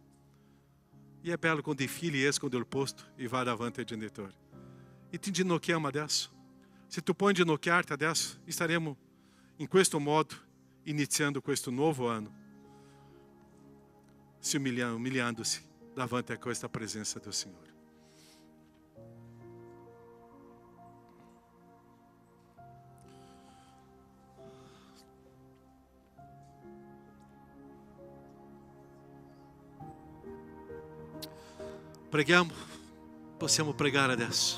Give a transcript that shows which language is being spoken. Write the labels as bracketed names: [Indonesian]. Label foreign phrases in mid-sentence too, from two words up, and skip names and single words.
[Italian] E è bello quando i figli escono dal posto e vai davanti ai genitori. E ti inginocchiamo adesso. Se tu puoi inginocchiarti adesso, staremo in questo modo iniziando questo nuovo anno, [Portuguese] se umilhando-se [Italian] davanti a questa [Portuguese] presença do Senhor. [Italian] Preghiamo, possiamo pregare adesso.